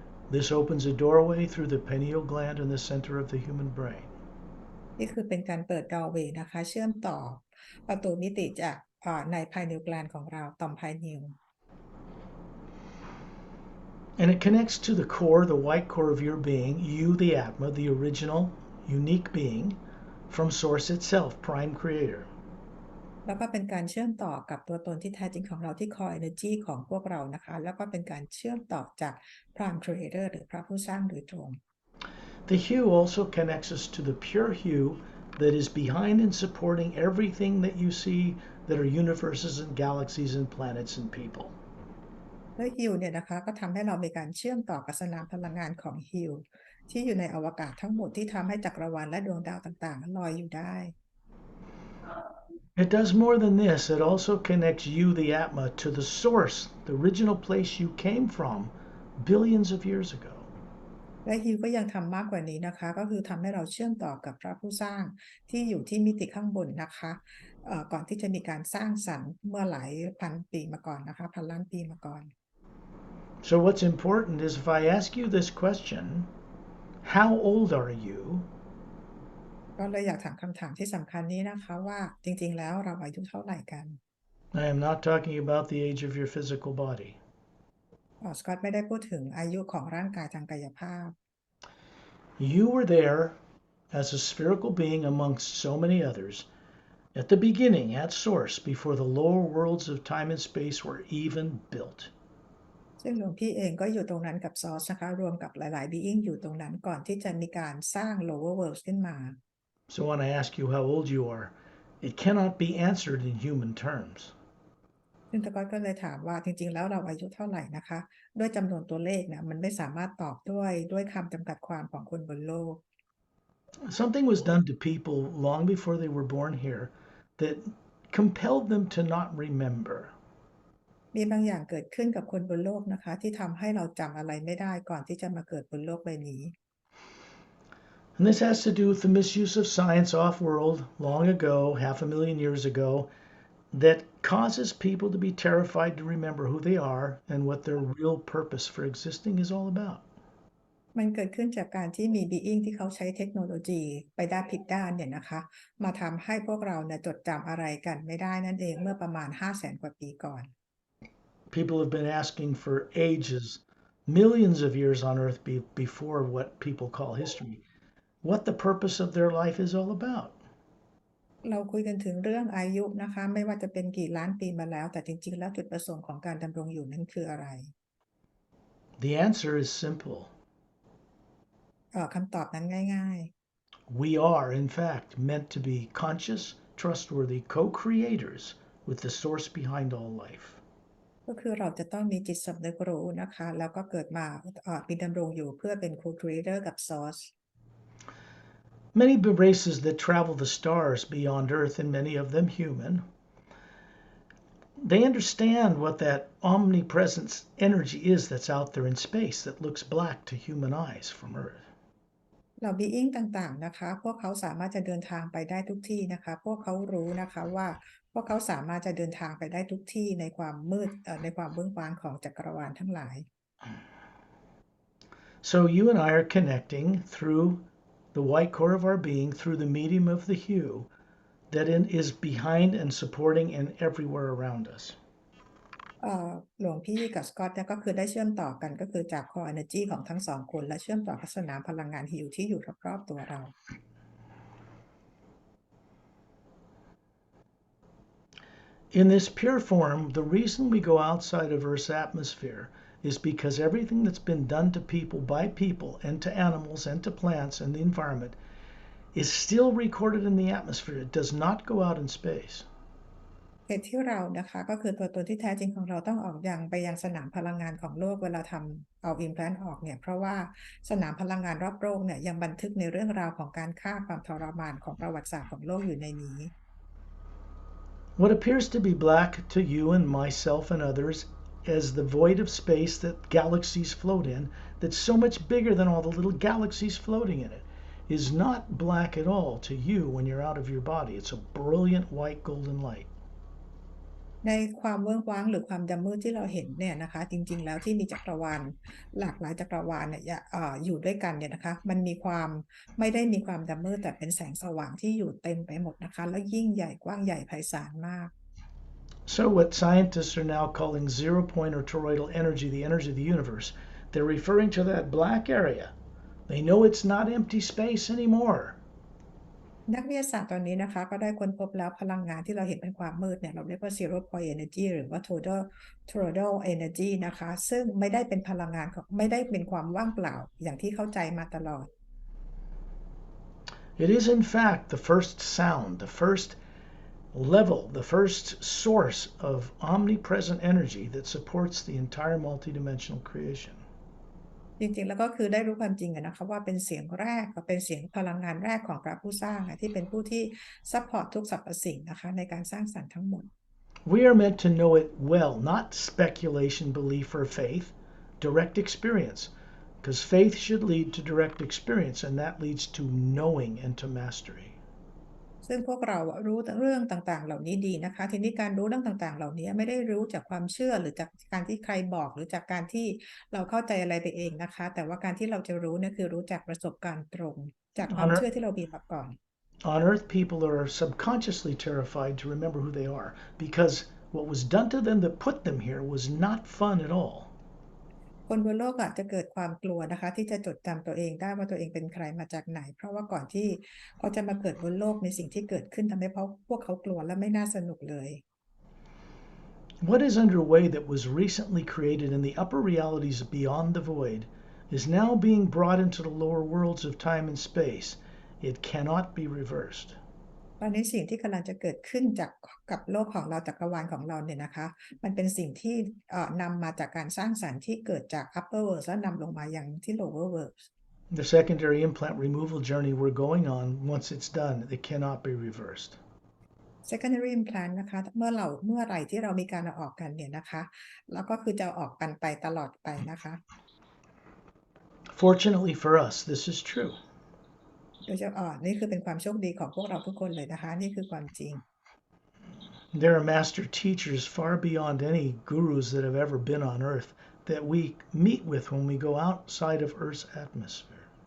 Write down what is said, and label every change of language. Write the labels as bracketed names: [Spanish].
[English] This opens a doorway through the pineal gland in the center of the human brain. [Thai] นี่คือเป็นการเปิด doorway นะคะเชื่อมต่อประตูมิติจากใน pineal gland ของเราต่อม pineal [English] And it connects to the core, the white core of your being, you, the Atma, the original, unique being, from Source itself, Prime Creator. [Thai] แล้วก็เป็นการเชื่อมต่อกับตัวตนที่แท้จริงของเราที่ core energy ของพวกเรานะคะแล้วก็เป็นการเชื่อมต่อจาก Prime Creator หรือพระผู้สร้างโดยตรง [English] The hue also connects us to the pure hue that is behind and supporting everything that you see that are universes and galaxies and planets and people. [Thai] และฮิวเนี่ยนะคะก็ทำให้เรามีการเชื่อมต่อกับสนามพลังงานของฮิวที่อยู่ในอวกาศทั้งหมดที่ทำให้จักรวาลและดวงดาวต่างๆลอยอยู่ได้ [English] It does more than this. It also connects you, the Atma, to the source, the original place you came from billions of years ago. [Thai] และฮิวก็ยังทำมากกว่านี้นะคะก็คือทำให้เราเชื่อมต่อกับพระผู้สร้างที่อยู่ที่มิติข้างบนนะคะก่อนที่จะมีการสร้างสรรค์เมื่อหลายพันปีมาก่อนนะคะพันล้านปีมาก่อน [English] So what's important is if I ask you this question, how old are you? [Thai] ก็เลยอยากถามคำถามที่สำคัญนี้นะคะว่าจริงๆแล้วเราอายุเท่าไหร่กัน [English] I am not talking about the age of your physical body. [Thai] สกอตไม่ได้พูดถึงอายุของร่างกายทางกายภาพ [English] You were there as a spherical being amongst so many others at the beginning, at source, before the lower worlds of time and space were even built. [Thai] ซึ่งหลวงพี่เองก็อยู่ตรงนั้นกับซอสนะคะรวมกับหลายๆ being อยู่ตรงนั้นก่อนที่จะมีการสร้าง lower world ขึ้นมา [English] So when I ask you how old you are, it cannot be answered in human terms. [Thai] ซึ่งตะก้อยก็เลยถามว่าจริงๆแล้วเราอายุเท่าไหร่นะคะด้วยจำนวนตัวเลขเนี่ยมันไม่สามารถตอบด้วยคำจำกัดความของคนบนโลก [English] Something was done to people long before they were born here that compelled them to not remember. [Thai] มีบางอย่างเกิดขึ้นกับคนบนโลกนะคะที่ทำให้เราจำอะไรไม่ได้ก่อนที่จะมาเกิดบนโลกใบนี้ [English] And this has to do with the misuse of science off-world long ago, 500,000 years ago, that causes people to be terrified to remember who they are and what their real purpose for existing is all about. [Thai] มันเกิดขึ้นจากการที่มี being ที่เขาใช้เทคโนโลยีไปด้านผิดด้านเนี่ยนะคะมาทำให้พวกเราเนี่ยจดจำอะไรกันไม่ได้นั่นเองเมื่อประมาณ 500,000 กว่าปีก่อน [English] People have been asking for ages, millions of years on Earth before what people call history, what the purpose of their life is all about. [Thai] เราคุยกันถึงเรื่องอายุนะคะไม่ว่าจะเป็นกี่ล้านปีมาแล้วแต่จริงๆแล้วจุดประสงค์ของการดำรงอยู่นั้นคืออะไร [English] The answer is simple. [Thai] คำตอบนั้นง่าย [English] We are, in fact, meant to be conscious, trustworthy co-creators with the source behind all life. [Thai] ๆก็คือเราจะต้องมีจิตสำนึกรู้นะคะแล้วก็เกิดมามีดำรงอยู่เพื่อเป็น co-creator กับ source [English] Many races that travel the stars beyond Earth, and many of them human, they understand what that omnipresent energy is that's out there in space that looks black to human eyes from Earth. [Thai] เหล่า being ต่างๆนะคะพวกเขาสามารถจะเดินทางไปได้ทุกที่นะคะพวกเขารู้นะคะว่าพวกเขาสามารถจะเดินทางไปได้ทุกที่ในความมืดในความเบื้องบานของจักรวาลทั้งหลาย [English] So you and I are connecting through the white core of our being, through the medium of the hue that is behind and supporting and everywhere around us. [Thai] หลวงพี่กับสกอตเนี่ยก็คือได้เชื่อมต่อกันก็คือจาก core energy ของทั้งสองคนและเชื่อมต่อกับสนามพลังงานฮิวที่อยู่รอบๆตัวเรา [English] In this pure form, the reason we go outside of Earth's atmosphere is because everything that's been done to people by people and to animals and to plants and the environment is still recorded in the atmosphere. It does not go out in space. [Thai] เหตุที่เรานะคะก็คือตัวตนที่แท้จริงของเราต้องออกไปยังสนามพลังงานของโลกเวลาทำเอา implant ออกเนี่ยเพราะว่าสนามพลังงานรอบโลกเนี่ยยังบันทึกในเรื่องราวของการฆ่าความทรมานของประวัติศาสตร์ของโลกอยู่ในนี้ [English] What appears to be black to you and myself and others as the void of space that galaxies float in, that's so much bigger than all the little galaxies floating in it, is not black at all to you when you're out of your body. It's a brilliant white golden light. [Thai] ในความเวิ้งว้างหรือความดำมืดที่เราเห็นเนี่ยนะคะจริงๆแล้วที่มีจักรวาลหลากหลายจักรวาลเนี่ยอยู่ด้วยกันเนี่ยนะคะมันมีความไม่ได้มีความดำมืดแต่เป็นแสงสว่างที่อยู่เต็มไปหมดนะคะแล้วยิ่งใหญ่กว้างใหญ่ไพศาลมาก [English] So what scientists are now calling zero point or toroidal energy, the energy of the universe, they're referring to that black area. They know it's not empty space anymore. [Thai] นักวิทยาศาสตร์ตอนนี้นะคะก็ได้ค้นพบแล้วพลังงานที่เราเห็นเป็นความมืดเนี่ยเราเรียกว่า zero point energy หรือว่า total energy นะคะซึ่งไม่ได้เป็นพลังงานไม่ได้เป็นความว่างเปล่าอย่างที่เข้าใจมาตลอด [English] It is in fact the first sound, the first level, the first source of omnipresent energy that supports the entire multidimensional creation. [Thai] จริงๆแล้วก็คือได้รู้ความจริงนะคะว่าเป็นเสียงแรกก็เป็นเสียงพลังงานแรกของพระผู้สร้างที่เป็นผู้ที่ซัพพอร์ตทุกสรรพสิ่งนะคะในการสร้างสรรค์ทั้งหมด [English] We are meant to know it well, not speculation, belief, or faith, direct experience, because faith should lead to direct experience, and that leads to knowing and to mastery. [Thai] ซึ่งพวกเรารู้เรื่องต่างๆเหล่านี้ดีนะคะทีนี้การรู้เรื่องต่างๆเหล่านี้ไม่ได้รู้จากความเชื่อหรือจากการที่ใครบอกหรือจากการที่เราเข้าใจอะไรไปเองนะคะแต่ว่าการที่เราจะรู้เนี่ยคือรู้จากประสบการณ์ตรงจากความเชื่อที่เรามีมาก่อน [English] On Earth, people are subconsciously terrified to remember who they are because what was done to them that put them here was not fun at all. [Thai] คนบนโลกอาจจะเกิดความกลัวนะคะที่จะจดจำตัวเองได้ว่าตัวเองเป็นใครมาจากไหนเพราะว่าก่อนที่เขาจะมาเกิดบนโลกในสิ่งที่เกิดขึ้นทำให้พวกเขากลัวและไม่น่าสนุกเลย [English] What is underway that was recently created in the upper realities beyond the void is now being brought into the lower worlds of time and space. It cannot be reversed. [Thai] ตอนนี้สิ่งที่กำลังจะเกิดขึ้นกับโลกของเราจักรวาลของเราเนี่ยนะคะมันเป็นสิ่งที่นำมาจากการสร้างสรรค์ที่เกิดจาก upper world และนำลงมาอย่างที่ lower world [English] The secondary implant removal journey we're going on, once it's done, it cannot be reversed. [Thai] secondary implant นะคะเมื่อไหร่ที่เรามีการเอาออกกันเนี่ยนะคะแล้วก็คือจะออกกันไปตลอดไปนะคะ [English] Fortunately for us, this is true. [Thai] โดยเฉพาะนี่คือเป็นความโชคดีของพวกเราทุกคนเลยนะคะนี่คือความจริง [English] There are master teachers far beyond any gurus that have ever been on earth that we meet with when we go outside of Earth's atmosphere.